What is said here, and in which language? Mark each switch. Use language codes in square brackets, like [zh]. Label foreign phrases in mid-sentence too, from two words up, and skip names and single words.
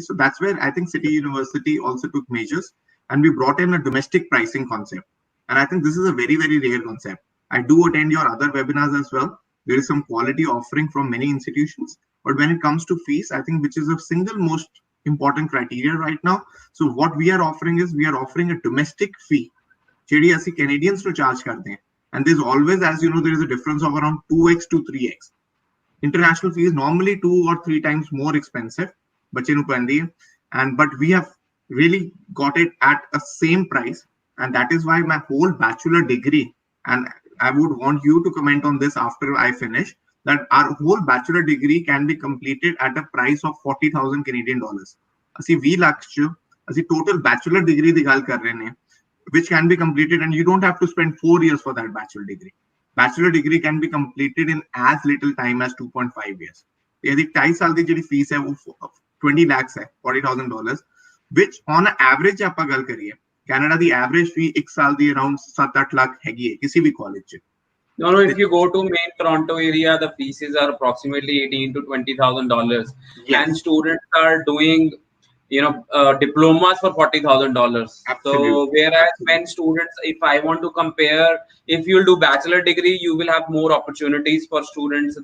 [en] So that's where I think City University also took measures, and we brought in a domestic pricing concept. And I think this is a very, very rare concept. I do attend your other webinars as well. There is some quality offering from many institutions, but when it comes to fees, I think which is the single most important criteria right now. So what we are offering is we are offering a domestic fee. [pa] ਜਿਹੜੀ ਅਸੀਂ [en] Canadians to charge [pa] ਕਰਦੇ हैं. [en] And there's always, as you know, there is a difference of around 2x to 3x. International fee is normally 2 or 3 times more expensive, but we have really got it at a same price, and that is why my whole bachelor degree, and I would want you to comment on this after I finish, that our whole bachelor degree can be completed at a price of 40,000 Canadian dollars. [pa] ਅਸੀਂ 20 ਲੱਖ ਅਸੀਂ [en] total bachelor degree [pa] ਦੀ ਗੱਲ ਕਰ ਰਹੇ ਹੈਂ, [en] which can be completed, and you don't have to spend 4 years for that bachelor degree. bachelor degree can be completed in as little time as 2.5 years. [hi] यदि 2.5 साल की ਜਿਹੜੀ फीस है वो 20 lakhs है, $40,000, [en] which on average [pa] ਆਪਾਂ ਗੱਲ ਕਰੀਏ ਕੈਨੇਡਾ ਦੀ [en] average fee [pa] 1 ਸਾਲ ਦੀ ਅਰਾਊਂਡ 7-8 ਲੱਖ ਹੈਗੀ ਹੈ ਕਿਸੇ ਵੀ ਕਾਲਜ 'ਚ. [en] No, if you go to main Toronto area, the fees are approximately $18,000 to $20,000, and students are doing, diplomas for $40,000. So whereas when students, if I want to compare, if you'll do bachelor degree, you will have more opportunities for students.